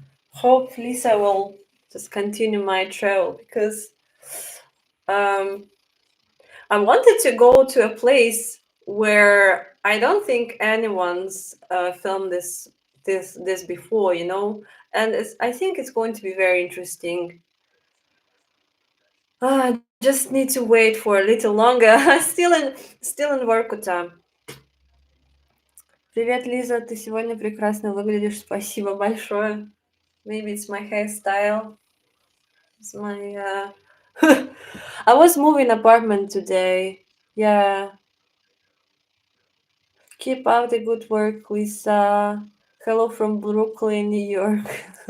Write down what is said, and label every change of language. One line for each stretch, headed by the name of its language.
English: Hopefully, I will just continue my travel because um, I wanted to go to a place where I don't think anyone's filmed this before, you know, and I think it's going to be very interesting. I just need to wait for a little longer. Still in Vorkuta.
Russian: Привет, Лиза, ты сегодня прекрасно выглядишь. Спасибо большое.
English: Maybe it's my hairstyle. It's my I was moving apartment today. Yeah. Keep up the good work, Lisa. Hello from Brooklyn, New York.